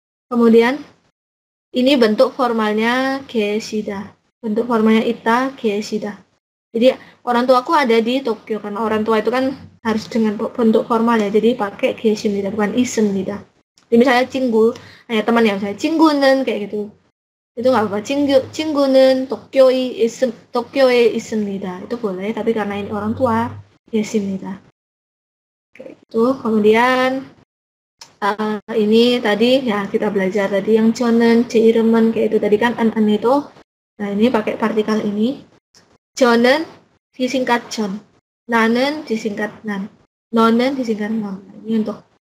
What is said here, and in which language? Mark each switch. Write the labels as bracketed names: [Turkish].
[Indonesian] Kemudian ini bentuk formalnya 계시다. Bentuk formalnya ita, 계시다. Jadi orang tuaku ada di Tokyo, karena orang tua itu kan harus dengan bentuk formal ya. Jadi pakai 계십니다, bukan 있습니다. Jadi misalnya 친구, teman ya, misalnya 친구는 kayak gitu. Itu nggak apa-apa. [Korean] 친구는 도쿄에 있습니다. [Indonesian] Itu boleh, tapi karena ini orang tua, 계십니다. Kayak gitu. Kemudian ini tadi ya kita belajar tadi yang 저는, 제 이름은 kayak itu tadi kan an itu. Nah, ini pakai partikel ini. 저는 disingkat 전. 나는 disingkat nan. 너는 disingkat non. Ini untuk